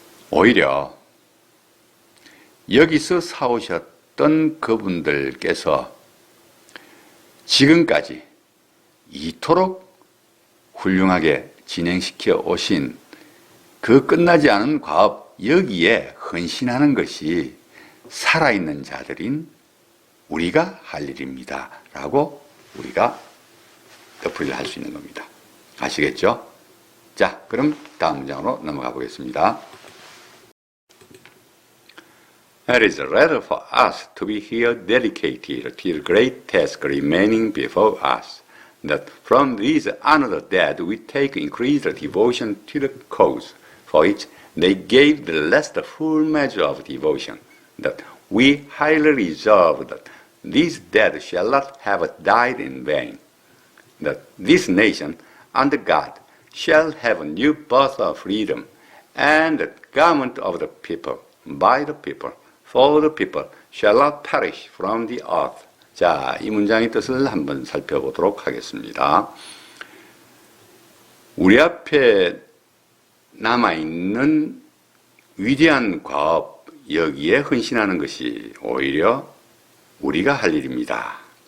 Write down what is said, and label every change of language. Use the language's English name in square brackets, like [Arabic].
[Korean] 오히려 여기서 사오셨던 그분들께서 지금까지 이토록 훌륭하게 진행시켜 오신 그 끝나지 않은 과업, 여기에 헌신하는 것이 살아있는 자들인 우리가 할 일입니다 라고 우리가 덧풀이를 할 수 있는 겁니다. 아시겠죠? 자, 그럼 다음 문장으로 넘어가 보겠습니다. [English] It is rather for us to be here dedicated to the great task remaining before us, that from this another that we take increased devotion to the cause, for which they gave the last full measure of devotion, that we highly resolve that these dead shall not have died in vain, that this nation under God shall have a new birth of freedom, and the government of the people, by the people, for the people, shall not perish from the earth. [Korean] 자, 이 문장의 뜻을 한번 살펴보도록 하겠습니다. 우리 앞에 남아있는 위대한 과업, 여기에 헌신하는 것이 오히려 우리가 할 일입니다.